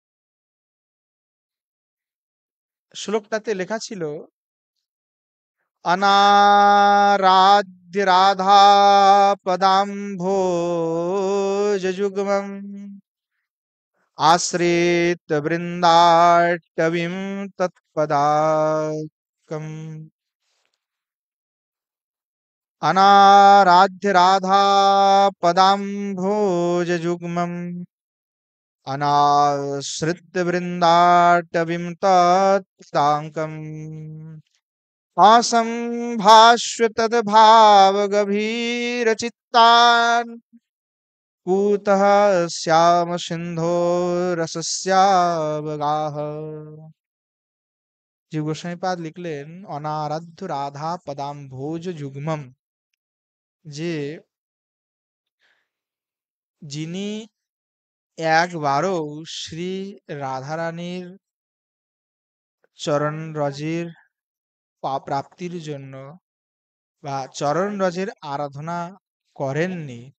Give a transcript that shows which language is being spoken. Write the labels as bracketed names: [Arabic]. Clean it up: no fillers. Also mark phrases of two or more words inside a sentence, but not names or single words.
[Bangla] শ্লোকটাতে লেখা ছিল, [Sanskrit] অনারাধ্য রাধা পদাম্ভোজ যুগ্মম আশ্রিত বৃন্দাট্টবিম তৎপদাকম। अनाराध्य राधा पदाम्भोज जुग्मम् अनाश्रित वृन्दाटवीं तत्पदाङ्कम् असम्भाष्य तद्भावगभीरचित्तान् कूतः श्याम सिन्धो रसस्यावगाः। [Bangla] জীব গোস্বামীপাদ লিখলেন [Sanskrit] অনারাধ্য রাধা পদাম্ভোজ যুগ্মম, [Bangla] যে যিনি একবারও শ্রী রাধারানীর চরণ রজের প্রাপ্তির জন্য বা চরণ রজের আরাধনা করেননি,